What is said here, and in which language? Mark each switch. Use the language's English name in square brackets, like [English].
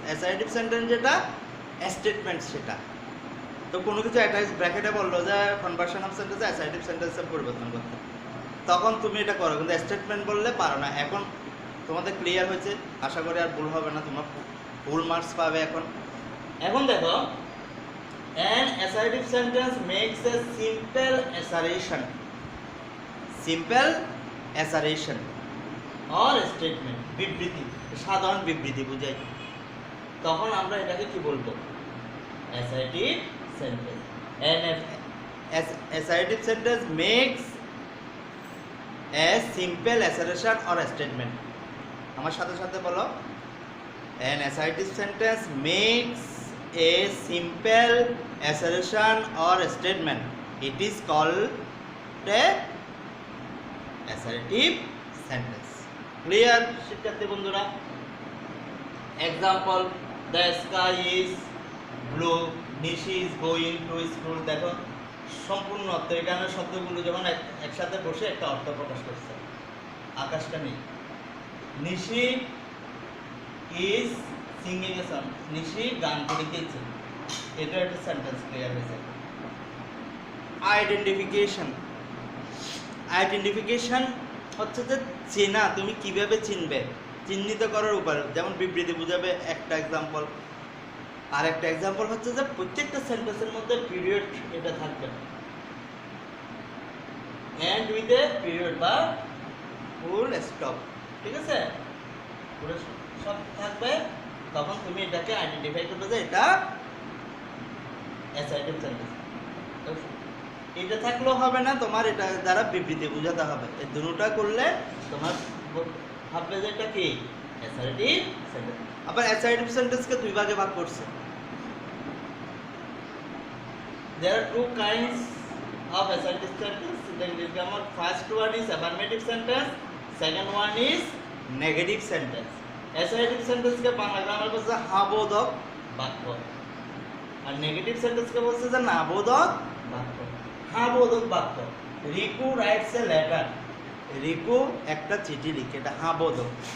[Bangla] Assertive sentence যেটা, statements সেটা। তো কোনো কিছু একটা ব্র্যাকেটে বললো যে কনভার্সন অফ সেন্টেন্সে অ্যাসার্টিভ সেন্টেন্সের পরিবর্তন করতে, তখন তুমি এটা করো, কিন্তু স্টেটমেন্ট বললে পারো না। এখন তোমাদের ক্লিয়ার হয়েছে, আশা করি আর ভুল হবে না, তোমরা ফুল মার্কস পাবে। [English] এখন দেখো, an assertive sentence makes a simple assertion, simple assertion or statement, [Bangla] বিবৃতি, সাধারণ বিবৃতি বুঝাই। তখন আমরা এটাকে কি বলবো? Assertive sentence. [English] an assertive sentence makes a simple assertion or a statement। [Bangla] আমার সাথে সাথে বলো, [English] an assertive sentence makes a simple assertion or a statement, it is called a assertive sentence। [Bangla] Clear শিক্ষার্থী বন্ধুরা? [English] Example, the sky is blue, Nishi is going to school। [Bangla] দেখো সম্পূর্ণ অর্থ, এখানে শব্দগুলো যখন একসাথে বসে একটা অর্থ প্রকাশ করছে। আকাশটা নেই, [English] Nishi is singing a song, [Bangla] নিশি গান লিখেছে, এটা একটা সেন্টেন্স ক্লিয়ার হয়েছে। আইডেন্টিফিকেশন, আইডেন্টিফিকেশন হচ্ছে যে চেনা, তুমি কিভাবে চিনবে, চিহ্নিত করার উপায়। যেমন বিবৃতি বুঝাবে একটা এক্সাম্পল, আর একটা এক্সাম্পল হচ্ছে যে প্রত্যেকটা সেন্টেন্সের মধ্যে পিরিয়ড এটা থাকবে, [English] end with a period [Bangla] বা ফুল স্টপ, ঠিক আছে, পুরো সব থাকবে। তখন তুমি এটাকে আইডেন্টিফাই করবে যে এটা অ্যাসার্টিভ সেন্টেন্স। এটা থাকলেও হবে না, তোমার এটা দ্বারা বিবৃতি বোঝাতে হবে। এই দুটোটা করলে তোমার ভাববে যে এটা কি অ্যাসার্টিভ সেন্টেন্স। আবার অ্যাসার্টিভ সেন্টেন্সকে দুই ভাগে ভাগ করছে। [English] There are two kinds of assertive sentence in the English grammar. First one is affirmative sentence, second one is negative sentence. [Bangla] Assertive sentence के बांग्ला ग्रामार বলছে হাবোধক বাক্য, আর নেগেটিভ সেন্টেন্স কে বলছে যে নাবোধক বাক্য। হাবোধক বাক্য, Riku rights a letter, Riku একটা চিঠি লিখে, এটা হাবোধক।